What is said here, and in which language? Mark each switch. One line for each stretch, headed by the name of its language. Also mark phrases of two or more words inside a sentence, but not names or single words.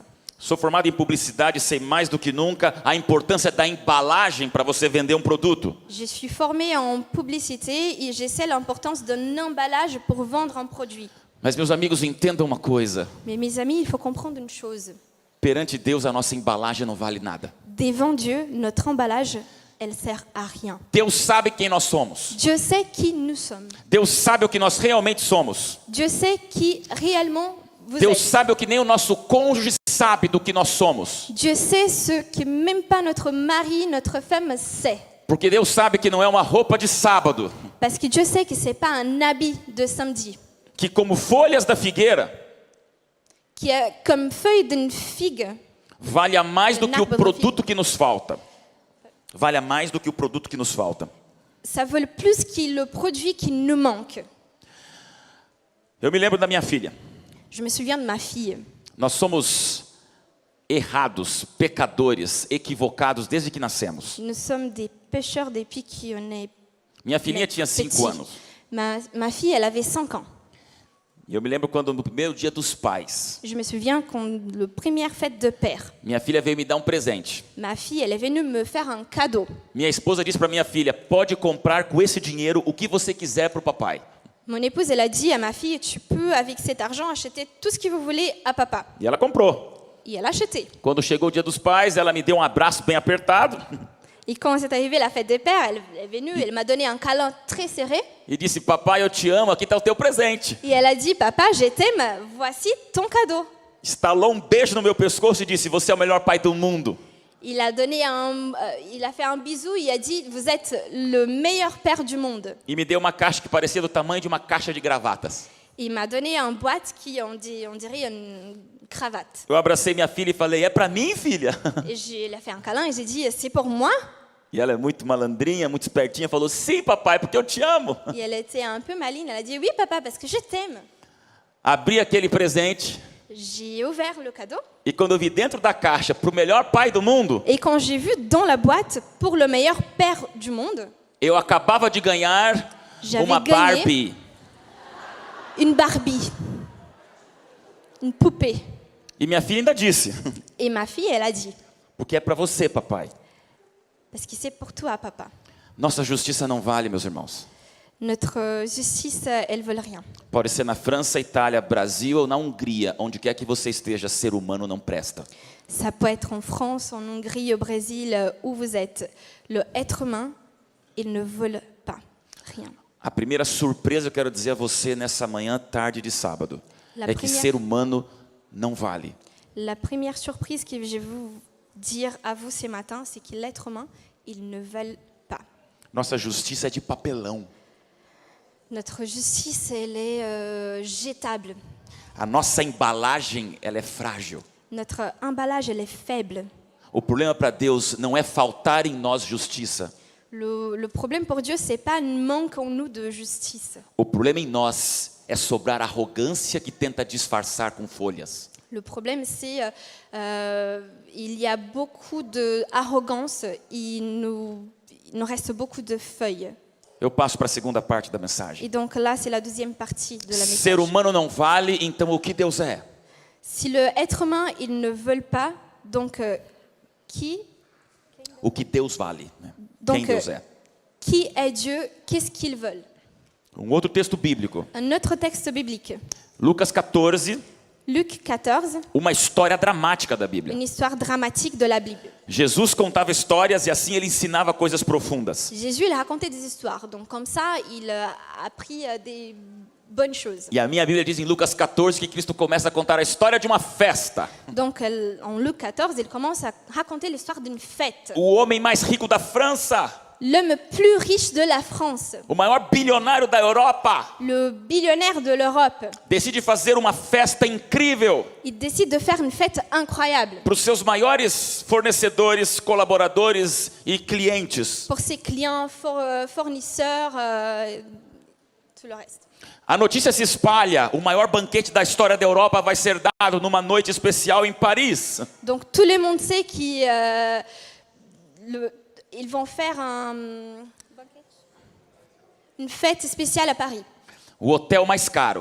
Portuguese: Sou formado em publicidade e sei mais do que nunca a importância da embalagem para você vender um produto.
French: Je suis formée en publicité et je sais l'importance d'un emballage pour vendre un produit.
Portuguese: Mas meus amigos, entendam uma coisa.
French: Mais mes amis, il faut comprendre une chose.
Portuguese: Perante Deus a nossa embalagem não vale nada.
French: Devant Dieu, notre emballage, elle sert à rien.
Portuguese: Deus sabe quem nós somos.
French: Dieu sait qui nous sommes.
Portuguese: Deus sabe o que nós realmente somos.
French: Dieu sait qui réellement vous
Portuguese: Deus
French: êtes.
Portuguese: sabe o que nem o nosso cônjuge sabe do que nós somos.
French: Dieu sait ce que même pas notre mari, notre femme sait.
Portuguese: Porque Deus sabe que não é uma roupa de sábado,
French: Parce que Dieu sait que c'est pas un habit de samedi,
Portuguese: que como folhas da figueira,
French: qui est comme feuille d'une figue.
Portuguese: vale a mais do que o Narba produto que nos falta. Vale a mais do que o produto que nos falta.
French: Ça vaut plus que le produit qui nous manque.
Portuguese: Eu me lembro da minha filha.
French: Je me souviens de ma fille.
Portuguese: Nós somos errados, pecadores, equivocados desde que nascemos.
French: Nous sommes des pécheurs depuis qu'on est
Portuguese: Minha filhinha tinha 5
French: petits.
Portuguese: anos.
French: Ma fille, elle avait 5 ans.
Portuguese: E eu me lembro quando no primeiro dia dos pais,
French: Je me souviens quand le première fête de père,
Portuguese: minha filha veio me dar um presente.
French: ma fille, elle est venue me faire un cadeau.
Portuguese: Minha esposa disse para minha filha, pode comprar com esse dinheiro o que você quiser para o papai.
French: Mon épouse, elle a dit à ma fille, tu peux avec cet argent acheter tout ce que vous voulez à papa.
Portuguese: E ela comprou.
French: Et elle a acheté.
Portuguese: Quando chegou o dia dos pais, ela me deu um abraço bem apertado
French: Et quand c'est arrivé la fête des pères, elle est venue, elle m'a donné un câlin très serré.
Portuguese: e disse, papai, eu te amo, aqui está o teu presente.
French: Et elle a dit, papa, je t'aime, voici ton cadeau.
Portuguese: Estalou um beijo no meu pescoço e disse, você é o melhor pai do mundo.
French: Il a fait un bisou, il a dit, vous êtes le meilleur père du monde.
Portuguese: E me deu uma caixa que parecia do tamanho de uma caixa de gravatas.
French: Il m'a donné une boîte qui, on dirait une cravate.
Portuguese: Eu abracei minha filha e falei, é para mim, filha?
French: Et il a fait un câlin et j'ai dit, c'est pour moi.
Portuguese: E ela é muito malandrinha, muito espertinha, falou, sim, papai, porque eu te amo.
French: Et elle était un peu maligne, elle a dit, oui papa, parce que je t'aime.
Portuguese: Abri aquele presente
French: J'ai ouvert le cadeau.
Portuguese: e quando eu vi dentro da caixa, para o melhor pai do mundo,
French: Et quand j'ai vu dans la boîte, pour le meilleur père du monde,
Portuguese: eu acabava de ganhar
French: J'avais
Portuguese: uma
French: gagné.
Portuguese: Barbie.
French: une Barbie, une poupée.
Portuguese: E minha filha ainda disse,
French: Et ma fille, elle a dit,
Portuguese: Porque é para você, papai.
French: Parce que c'est pour toi, papa.
Portuguese: Nossa justiça não vale, meus irmãos.
French: Notre justice, elle ne vaut rien.
Portuguese: Pode ser na França, Itália, Brasil ou na Hungria, onde quer que você esteja, ser humano não presta.
French: Ça peut être en France, en Hongrie, au Brésil, où vous êtes. Le être humain, il ne vaut pas rien.
Portuguese: A primeira surpresa eu quero dizer a você nessa manhã, tarde de sábado, é que primeira- ser humano não vale.
French: La première surprise que je vais vous dire à vous ce matin, c'est que l'être humain, il ne vaut pas.
Portuguese: Nossa justiça é de papelão.
French: Notre justice, elle est jetable.
Portuguese: A nossa embalagem, ela é frágil.
French: Notre emballage, elle est faible.
Portuguese: O problema para Deus não é faltar em nós justiça.
French: Le problème pour Dieu, c'est pas un manque en nous de justice.
Portuguese: O problema em nós é sobrar arrogância que tenta disfarçar com folhas.
French: Le problème, c'est il y a beaucoup d'arrogance, il nous reste beaucoup de feuilles.
Portuguese: Eu passo para a segunda parte da mensagem.
French: Et donc là, c'est la deuxième partie de la
Portuguese: Ser
French: message.
Portuguese: humano não vale, então o que Deus é?
French: Si le être humain, il ne veut pas, donc qui
Portuguese: O que Deus vale, né?
French: Donc,
Portuguese: Quem Deus é?
French: qui est Dieu? Qu'est-ce qu'il veut?
Portuguese: Um outro texto bíblico,
French: Un autre texte biblique.
Portuguese: Lucas 14,
French: Luc 14,
Portuguese: uma história dramática da Bíblia.
French: une histoire dramatique de la Bible.
Portuguese: Jesus contava histórias e assim ele ensinava coisas profundas.
French: Jésus, il racontait des histoires. Donc comme ça, il a appris des bonnes choses.
Portuguese: E a minha Bíblia diz em Lucas 14 que Cristo começa a contar a história de uma festa.
French: Donc en Luc 14, il commence à raconter l'histoire d'une fête.
Portuguese: O homem mais rico da França,
French: L'homme plus riche de la France,
Portuguese: o maior bilionário da Europa,
French: le billionnaire de l'Europe,
Portuguese: decide fazer uma festa incrível
French: il décide de faire une fête incroyable
Portuguese: para os seus maiores fornecedores, colaboradores e clientes.
French: pour ses clients, fournisseurs, tout le reste.
Portuguese: A notícia se espalha, o maior banquete da história da Europa vai ser dado numa noite especial em Paris.
French: Donc tout le monde sait qu'ils vont faire une fête spéciale à Paris,
Portuguese: O hotel mais caro,